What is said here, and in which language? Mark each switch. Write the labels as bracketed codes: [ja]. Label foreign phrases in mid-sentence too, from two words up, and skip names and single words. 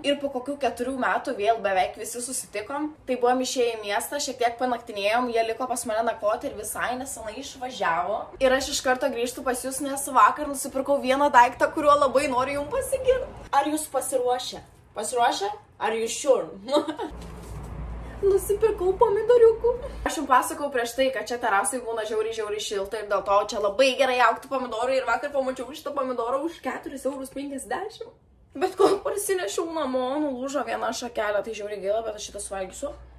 [lt] Ir po kokių 4 metų vėl beveik visi susitikom. Tai buvom išėję į miestą, šiek tiek panaktinėjom, jie liko pas mane nakvoti ir visai nesenai išvažiavo. Ir aš iš karto grįžtu pas jūs, nes vakar nusipirkau vieną daiktą, kuriuo labai noriu jums pasigirti. Ar jūs pasiruošę? Pasiruošę? [en] Are you sure? [lt] Nusipirkau pomidoriukų. Aš jums pasakau prieš tai, kad čia terasai būna žiauriai šilta ir dėl to čia labai gerai augtų pomidorų ir vakar pamačiau šitą pomidorą už 4,50 €. Bet kol parsinešiau namo, nulūžo viena šakelė, tai žiauriai gaila, bet aš šitą suvalgysiu.